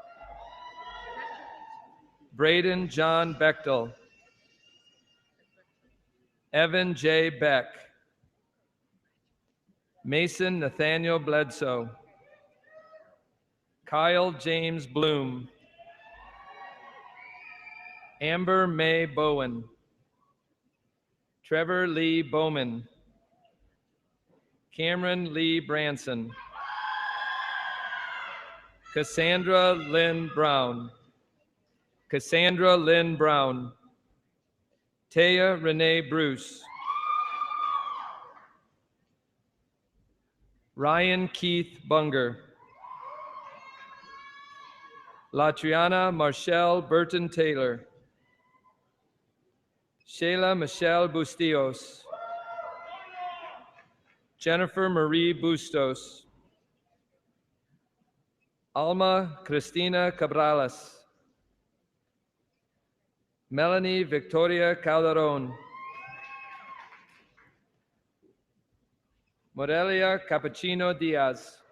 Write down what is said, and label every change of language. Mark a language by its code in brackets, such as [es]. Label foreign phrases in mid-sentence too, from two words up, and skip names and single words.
[en] Braden John Bechtel. Evan J. Beck. Mason Nathaniel Bledsoe. Kyle James Bloom. Amber May Bowen. Trevor Lee Bowman. Cameron Lee Branson. Cassandra Lynn Brown. Cassandra Lynn Brown. Taya Renee Bruce. Ryan Keith Bunger. Latriana Marshall Burton Taylor. Shayla Michelle Bustillos. Jennifer Marie Bustos. Alma Cristina Cabrales. Melanie Victoria Calderon. Morelia Cappuccino Diaz.